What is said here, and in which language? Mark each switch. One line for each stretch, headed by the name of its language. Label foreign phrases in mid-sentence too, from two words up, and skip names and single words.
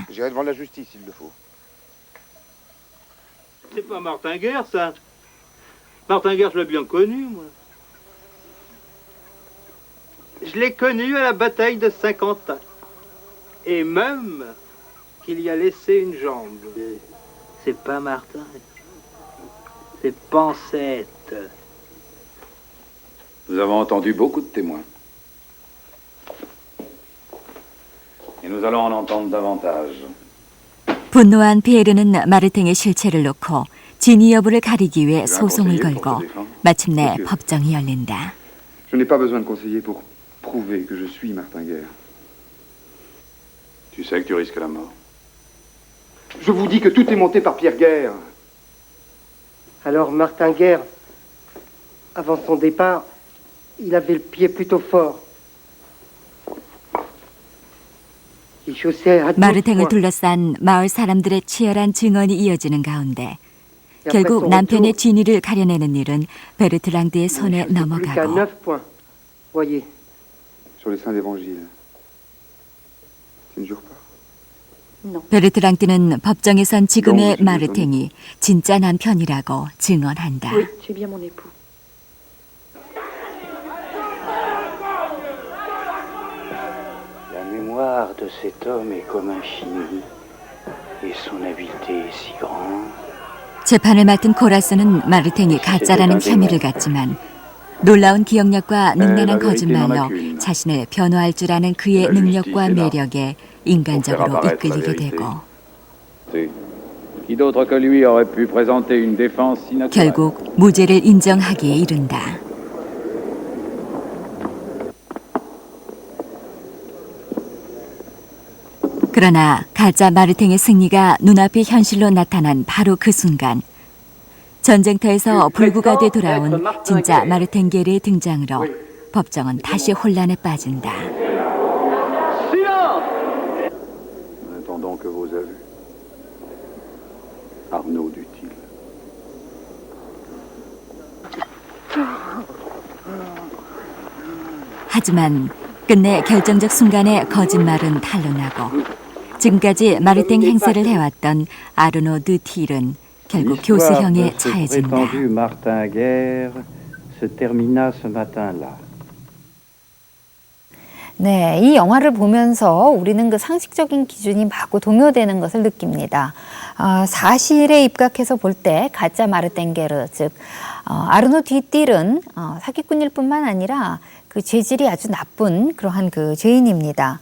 French: J'irai devant la justice s'il le faut. C'est pas Martin Guerre, ça. Martin Guerre, je l'ai bien connu, moi. Je l'ai connu à la bataille de Saint-Quentin. Et même qu'il y a laissé une jambe. C'est pas Martin. C'est Pancette. Nous avons entendu beaucoup de témoins. Et nous allons en entendre davantage.
Korean: 분노한 피에르는 마르탱의 실체를 놓고 진위 여부를 가리기 위해 소송을 걸고 마침내 법정이 열린다.
French: Je n'ai pas besoin de conseiller pour prouver que je suis Martin Guerre. Tu sais que tu risques la mort. Je vous dis que tout est monté par Pierre Guerre. Alors Martin Guerre, avant son départ, il avait le pied plutôt fort. Il chaussait à tout
Korean: 마르탱을
French: point.
Korean: 둘러싼 마을 사람들의 치열한 증언이 이어지는 가운데
French: Et après
Korean: 결국
French: son
Korean: 남편의
French: retour,
Korean: 진위를 가려내는 일은 베르트랑드의 손에
French: il chaussait plus qu'à
Korean: 넘어가고
French: 9 points. Voyez. Sur les saints d'évangile. Tu ne jures pas?
Korean: 베르트랑드는 법정에선 지금의 마르탱이 진짜 남편이라고 증언한다.
French: Oui, j'ai bien mon époux. La mémoire de cet homme est comme infinie, et son habileté est si grande.
Korean: 재판을 맡은 코라스는 마르탱이 가짜라는 혐의를 갖지만 놀라운 기억력과 능란한 거짓말로 자신을 변호할 줄 아는 그의 능력과 매력에 인간적으로 이끌리게 되고
French: Qui d'autre que lui aurait pu présenter une défense si naturelle?
Korean: 결국 무죄를 인정하기에 이른다. 그러나 가짜 마르탱의 승리가 눈앞에 현실로 나타난 바로 그 순간 전쟁터에서 불구가 돼 돌아온 진짜 마르탱게르의 등장으로 법정은 다시 혼란에 빠진다.
French: Nous attendons que vos aveux. Arnaud Dutil.
Korean: 하지만 끝내 결정적 순간에 거짓말은 탄로나고 지금까지 마르탱 행세를 해왔던 아르노 드틸은 결국 교수형에 처해진다.
French: Martin Guerre se termina ce matin-là.
Korean: 네, 이 영화를 보면서 우리는 그 상식적인 기준이 마구 동요되는 것을 느낍니다. 사실에 입각해서 볼 때 가짜 마르탱게르, 즉 아르노 뒤띨은 사기꾼일 뿐만 아니라 그 재질이 아주 나쁜 그러한 그 죄인입니다.